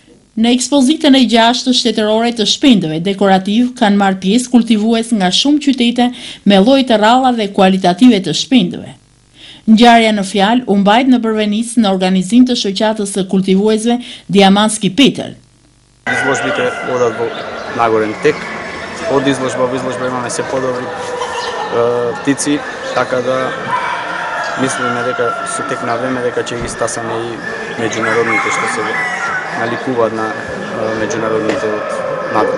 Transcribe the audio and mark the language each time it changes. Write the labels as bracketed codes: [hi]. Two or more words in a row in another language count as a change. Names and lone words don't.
[sq] Në ekspozitën e 6 shtetërore të shpendëve dekorativ kanë marrë pjesë kultivues nga shumë qytete me lloj të rralla dhe kualitative të shpendëve. Ngjarja në fjalë u mbajt në Brvenicë në organizim të shoqatës së kultivuesve Diamanski Petel. [mk] Изложбите одат во нагорен тек. Од изложба во изложба имаме се подобри птици, така да мислиме дека со тек на време дека ќе ги стасаме и меѓународните што се наликуваат на меѓународните од надвор.